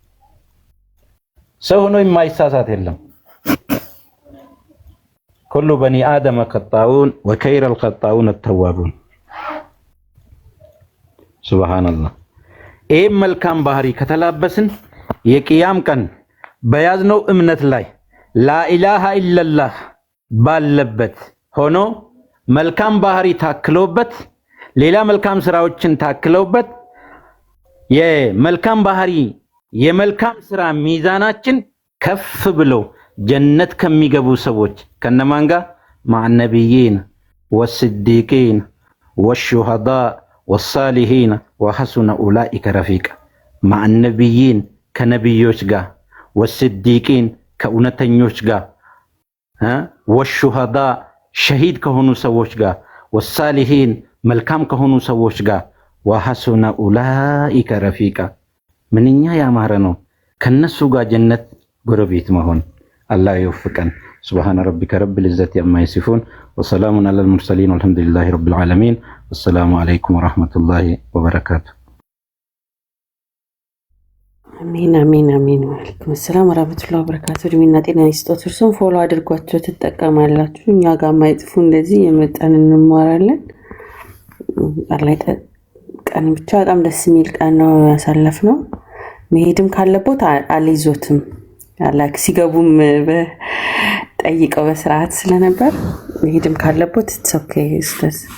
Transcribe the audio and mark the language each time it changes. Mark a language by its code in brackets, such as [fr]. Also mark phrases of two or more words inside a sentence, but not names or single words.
[am] ሰው ሆኖ የማይሳሳት የለም [ar] كل بني آدم خطاؤون وخير الخطاؤون التوابون سبحان الله إيه [am] መልካም ባህሪ ከተላበስን የቂያም ቀን በያዝነው እምነት ላይ [ar] لا إله إلا [am] الله ባለበት ሆኖ መልካም ባህሪ ታክሎበት ሌላ መልካም ስራዎችን ታክለውበት የመልካም ባህሪ የመልካም ስራ ሚዛናችን ከፍ ብሎ ጀነት ከሚገቡ ሰዎች ከነማን ጋር [ar] مع النبيين والصديقين والشهداء والصالحين وحسن أولئك رفيقا مع النبيين [am] ከነብዮች [ar] ጋር والصديقين [am] ከእውነተኞች ጋር [ar] والشهداء شهيد [am] ከሆኑ ሰዎች ጋር [ar] والصالحين [am] መልካም ከሆኑ ሰዎች ጋር [ar] وحسن أولئك رفيقا [am] ምንኛ ያማረ ነው ከነሱ ጋር ጀነት ጎረቤት መሆን [ar] الله يوفقن سبحان ربك رب العزة عما يصفون وسلام على المرسلين والحمد لله رب العالمين والسلام عليكم ورحمة الله وبركاته آمين آمين آمين وعليكم سلام ورحمة الله وبركاته [am] ድሚና ጤና ይስጦት እርሱን ፎሎ አድርጓቸው ተጠቀማላችሁ እኛ ጋር ማይጥፉ እንደዚህ የመጣን እንማራለን አላይ ቀን ብቻ በጣም ደስ የሚል ቀን ነው ያሳለፍነው መሄድም ካለቦት አልይዞትም አላክ ሲገቡም ጠይቀው በስርዓት ስለነበር መሄድም ካለቦት [en] it's okay [am] ኡስታዝ